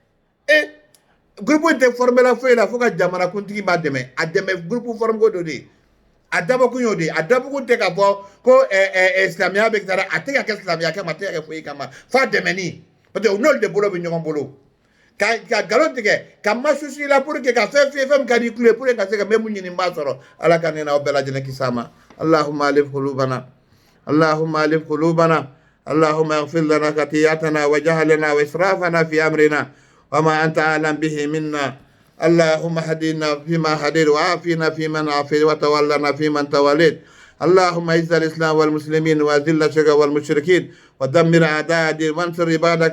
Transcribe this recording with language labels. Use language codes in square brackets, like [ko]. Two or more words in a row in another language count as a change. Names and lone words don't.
[bm] groupe tɛ formé la foyi la fo ka jamanakuntigi b'a dɛmɛ a dɛmɛ [fr] groupe formé [bm] ko dɔ de a dabɔkun y'o de a dabɔkun tɛ ka fɔ ko silamɛya bɛ kɛ a tɛ ka kɛ silamɛya kama a tɛ ka kɛ foyi kama f'a dɛmɛni [fr] parce que [bm] n'olu de bolo bɛ ɲɔgɔn bolo ka nkalon tigɛ ka masusi la [fr] pour que [bm] ka fɛn min ka di kulo ye [fr] pour que [bm] ka se ka mɛ mun ɲini n b'a sɔrɔ ala ka ne n'aw bɛɛ lajɛlen kisi a ma [ar] اللهم ألف قلوبنا اللهم ألف قلوبنا اللهم اغفر لنا خطايانا وجهلنا وإسرافنا في أمرنا وما أنت أعلم به منا اللهم هدنا فيما هديت وعافنا فيمن عافيت وتولنا فيمن توليت اللهم اعز الإسلام والمسلمين وأذل الشرك والمشركين ودمر أعداء الدين وانصر عبادك